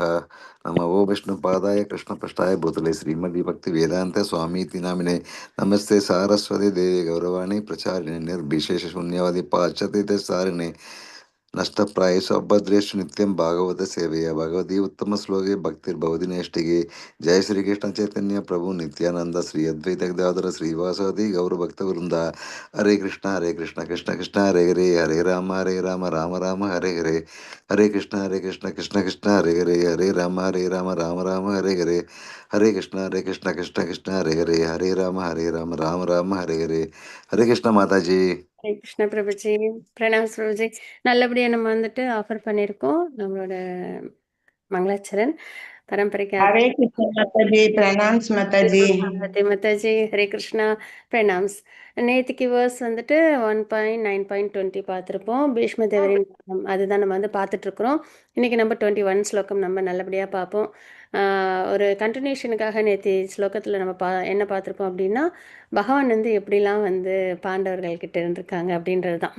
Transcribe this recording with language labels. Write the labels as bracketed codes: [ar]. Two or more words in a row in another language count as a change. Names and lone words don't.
[sa] नमो विष्णुपादाय कृष्णपृष्ठाय भूतले श्रीमद् भक्ति वेदांत स्वामीति नामिने नमस्ते सारस्वती देवी गौरवाणी प्रचारिणे निर्विशेष शून्यवादी पाश्चात्य सारिणे नष्टप्रायेषु अभद्रेषु नित्यं भागवत सेवया भगवती उत्तम श्लोके भक्तिर्भवति नैष्टिके. जय श्री कृष्ण चैतन्य प्रभु नित्यानंद श्री अद्वैत गदाधर श्रीवासवती गौरभक्तवृंदा. हरे कृष्ण कृष्ण कृष्ण हरे हरे राम राम राम हरे हरे. हरे कृष्ण कृष्ण कृष्ण हरे हरे राम राम राम हरे हरे. हरे कृष्ण कृष्ण कृष्ण हरे राम राम हरे हरे. [hi] हरे कृष्ण माता जी. [ta] ஹரே கிருஷ்ணா பிரபுஜி. பிரணாம் பிரபுஜி. நல்லபடியாக நம்ம வந்துட்டு ஆஃபர் பண்ணியிருக்கோம் நம்மளோட மங்களாச்சரன் பரம்பரைக்கு. [hi] हरे कृष्ण माताजी, प्रणाम्स माताजी. [ta] மாதாஜி ஹரே கிருஷ்ணா. பிரணாம்ஸ். நேற்றுக்கு வேர்ஸ் வந்துட்டு 1.9.20 பார்த்துருப்போம். பீஷ்ம தேவரின் பாடம், அதுதான் நம்ம வந்து பார்த்துட்ருக்குறோம். இன்றைக்கி நம்ம 21 ஸ்லோகம் நம்ம நல்லபடியாக பார்ப்போம். ஒரு கண்டினியூஷனுக்காக நேற்று ஸ்லோகத்தில் நம்ம என்ன பார்த்துருப்போம் அப்படின்னா, பகவான் வந்து எப்படிலாம் வந்து பாண்டவர்கள்கிட்ட இருந்திருக்காங்க அப்படின்றது தான்.